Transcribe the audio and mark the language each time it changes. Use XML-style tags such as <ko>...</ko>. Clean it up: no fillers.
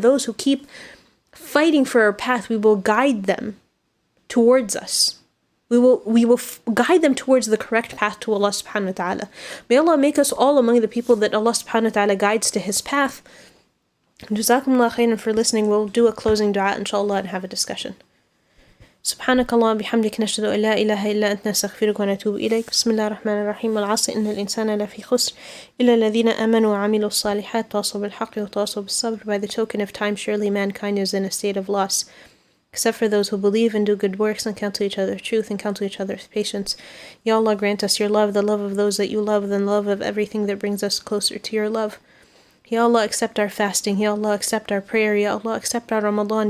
<en>Those who keep fighting for our path, we will guide them towards us. We will guide them towards the correct path to Allah subhanahu wa ta'ala. May Allah make us all among the people that Allah subhanahu wa ta'ala guides to His path. Jazakumullah khairan for listening. We'll do a closing dua inshallah and have a discussion.</en> <ar>سبحانك اللهم بحمدك نشهد أن لا إله إلا أنت نستغفرك ونتوب إليك بسم الله الرحمن الرحيم والعصر إن الإنسان لفي خسر إلا الذين آمنوا وعملوا الصالحات تواصوا بالحق وتواصوا بالصبر.</ar> <en>By the token of time, surely mankind is in a state of loss, except for those who believe and do good works and counsel each other truth and counsel each other with patience. Ya Allah, grant us your love, the love of those that you love, and love of everything that brings us closer to your love. Ya Allah, accept our fasting. Ya Allah, accept our prayer. Ya Allah, accept our Ramadan.</en>